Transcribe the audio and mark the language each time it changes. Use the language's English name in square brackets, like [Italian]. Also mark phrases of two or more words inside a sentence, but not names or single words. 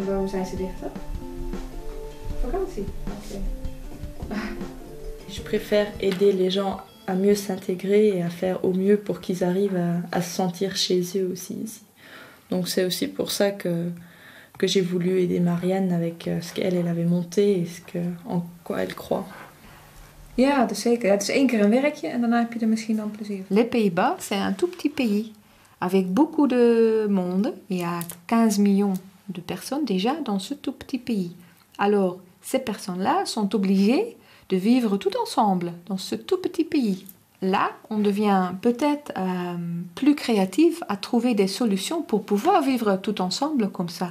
[French] Je préfère aider les gens à mieux s'intégrer et à faire au mieux pour qu'ils arrivent à se sentir chez eux aussi ici. Donc c'est aussi pour ça que que j'ai voulu aider Marianne avec ce qu'elle avait monté et en quoi elle croit. [Dutch] Ja, dus zeker. Het is 1 keer een werkje en daarna heb je er misschien dan plezier. [French] Les Pays-Bas, c'est un tout petit pays avec beaucoup de monde. Il y a 15 millions de personnes déjà dans ce tout petit pays. Alors, ces personnes-là sont obligées de vivre tout ensemble dans ce tout petit pays. Là, on devient peut-être plus créatif à trouver des solutions pour pouvoir vivre tout ensemble comme ça.